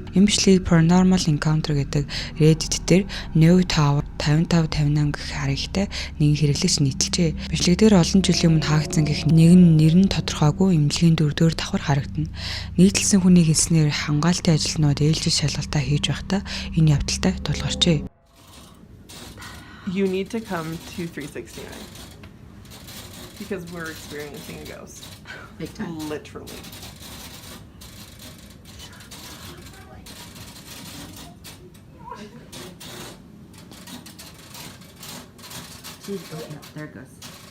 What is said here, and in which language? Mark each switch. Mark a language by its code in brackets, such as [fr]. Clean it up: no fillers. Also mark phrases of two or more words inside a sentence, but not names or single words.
[mn] Энэ бичлэгийг Paranormal Encounter гэдэг Reddit дээр No Tower 5558 гэх харигтай нэгэн хэрэглэгч нийтэлжээ. Бичлэг дээр олон жилийн өмнө хаагдсан гэх нэр нь тодорхойгүй эмнэлгийн дөрөвдүгээр давхар харагдана. Нийтэлсэн хүний хэлснээр хамгаалтын ажилтнууд ээлжид шалгалтаа хийж байхдаа энэ явдалтай тулгарчээ. [en] You need to come to 369 because we're experiencing a ghost. Big time. Literally. Oh, yeah, there it goes.